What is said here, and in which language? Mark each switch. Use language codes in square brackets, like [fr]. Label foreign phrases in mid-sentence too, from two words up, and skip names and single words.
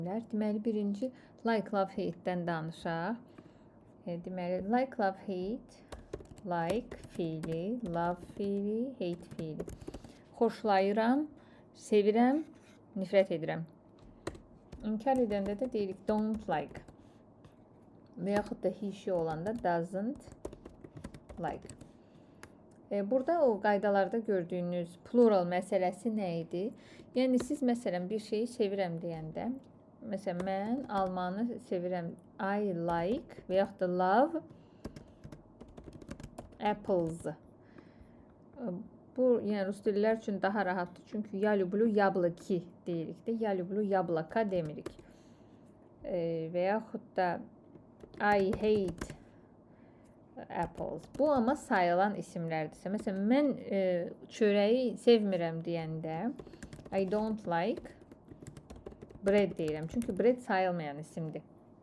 [az] Deməli, birinci [en] like, love, [az] hate-dən danışaq. Deməli, [en] like, love, hate, like [az] fiili, love fiili, hate fiili. Xoşlayıram, sevirəm, nifrət edirəm. İnkar edəndə də deyirik [en] don't like. [az] Və yaxud da he olanda [en] doesn't like. [az] Burada o qaydalarda gördüyünüz plural məsələsi nə idi? Yəni siz məsələn bir şeyi sevirəm deyəndə, məsələn mən almanı sevirəm. [en] I like [az] və yaxud da [en] love apples. [az] Bu yəni rus dillər üçün daha rahatdır. Çünki [ru] я люблю яблоки [az] deyirik də, [ru] я люблю яблоко [az] demirik. Və yaxud da [en] I hate apples. [az] Bu amma sayılan isimlərdirsə. Məsələn, mən çörəyi sevmirəm deyəndə [en] I don't like bread [az] deyirəm. Çünki bread sayılmayan isimdir.